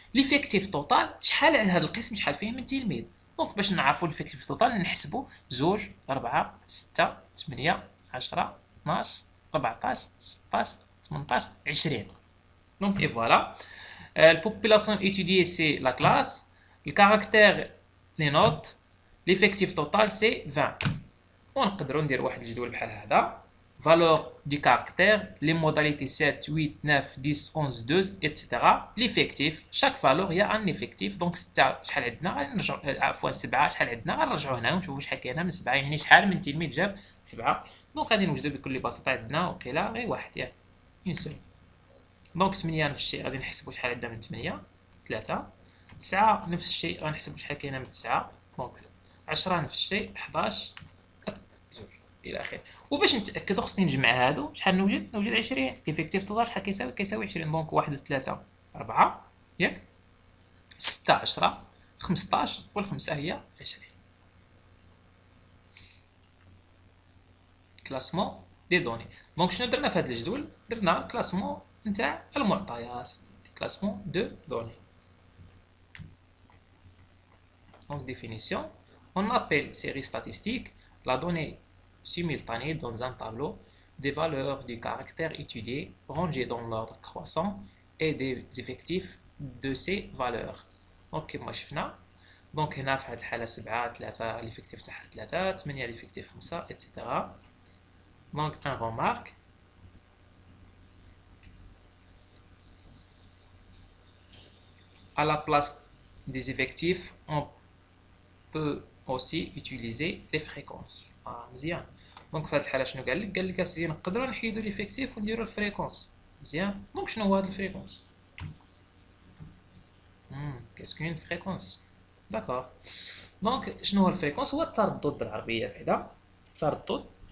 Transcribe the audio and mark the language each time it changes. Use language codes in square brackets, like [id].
[ar] ليفيكتيف توتال شحال هذا القسم شحال فيه من تلميذ. دونك باش نعرفوا الفيكتيف توتال نحسبوا 2 4 6 8 10 12 14 16 18 20. دونك اي فوالا. البوبولاسيون étudiée سي لا كلاس، الكاركتير لي نوت، ليفيكتيف توتال سي 20. ونقدروا ندير واحد الجدول بحال هذا. [fr] valeur du caractère, les modalités 7 8 9 10 11 12 etc. l'effectif, chaque valeur il y a un effectif. [ar] donc 6 شحال عندنا غنرجعوا، عفوا 7 شحال عندنا غنرجعوا هنا ونشوفوا شحال كاينه من 7، يعني شحال من تلميذ جاب 7. دونك غادي نوجدوا بكل بساطه عندنا وقيلا غير واحد ياك اون سول. دونك 8 نفس الشيء غادي نحسبوا شحال عندنا من 8 3. 9 نفس الشيء غنحسبوا شحال كاينه من 9. دونك 10 نفس الشيء 11 2 الى اخره. وباش نتاكدوا خصني نجمع هادو شحال نوجد 20. ليفيكتيف توتال شحال كيساوي 20. دونك 1 و 3 4 ياك 6 10 15 والخمسه هي 20. كلاسمون دي دوني. دونك شنو درنا في هذا الجدول؟ درنا كلاسمون نتاع المعطيات، كلاسمون دو دوني. [fr] donc définition, on appelle série statistique la donnée simultanée dans un tableau des valeurs du caractère étudié rangées dans l'ordre croissant et des effectifs de ces valeurs. [ar] donc كما شفنا دونك هنا في هذه الحاله 7 3 ليفيكتيف تاعها 3 8 ليفيكتيف 5 etc. [fr] donc un remarque à la place des effectifs on peut aussi utiliser les fréquences. [ar] مزيان. دونك في هذه الحاله شنو قال لك اسيدي نقدروا نحيدوا ليفيكتيف ونديروا الفريكونس. مزيان. دونك شنو هو هذا الفريكونس؟ كاين فريكونس داكور. دونك شنو هو الفريكونس؟ هو التردد بالعربيه بعدا، التردد.